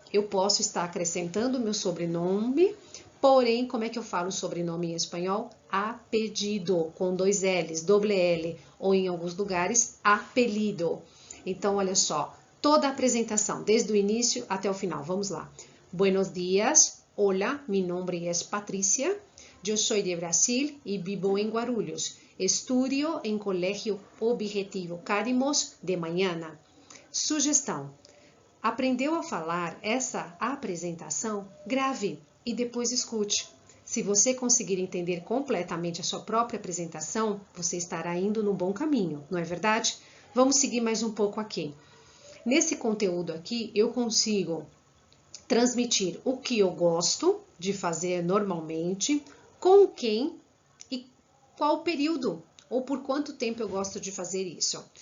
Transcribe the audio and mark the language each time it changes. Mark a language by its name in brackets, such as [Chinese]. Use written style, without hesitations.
[Portuguese] Eu posso estar acrescentando meu sobrenome, porém, como é que eu falo sobrenome em espanhol? Apelido, com 2 L's, [Spanish] doble L, [Portuguese] ou em alguns lugares, apelido. Então, olha só, toda a apresentação, desde o início até o final. Vamos lá. [Spanish] Buenos dias, hola, mi nombre es Patricia, yo soy de Brasil y vivo en Guarulhos. Estudio en Colegio Objetivo Cadimos de mañana. [Portuguese] Sugestão. Aprendeu a falar essa apresentação? Grave e depois escute. Se você conseguir entender completamente a sua própria apresentação, você estará indo no bom caminho, não é verdade? Vamos seguir mais um pouco aqui. Nesse conteúdo aqui, eu consigo transmitir o que eu gosto de fazer normalmente, com quem e qual período ou por quanto tempo eu gosto de fazer isso.